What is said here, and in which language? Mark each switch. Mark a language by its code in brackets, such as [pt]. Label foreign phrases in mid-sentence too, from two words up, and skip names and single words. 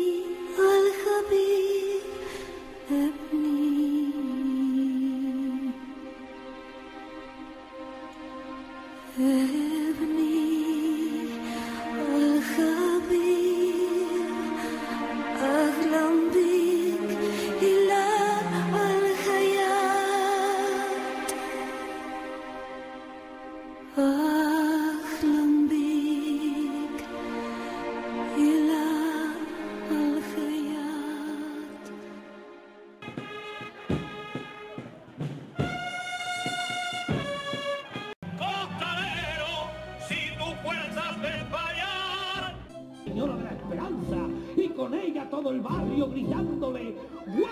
[ar] الحبيب ابني ابني الحبيب أحلم بك إلى الحياة أحلم بك إلى الحياة. [es] Costalero, si tus fuerzas desfayan. Señora de la Esperanza, y con ella todo el barrio gritándole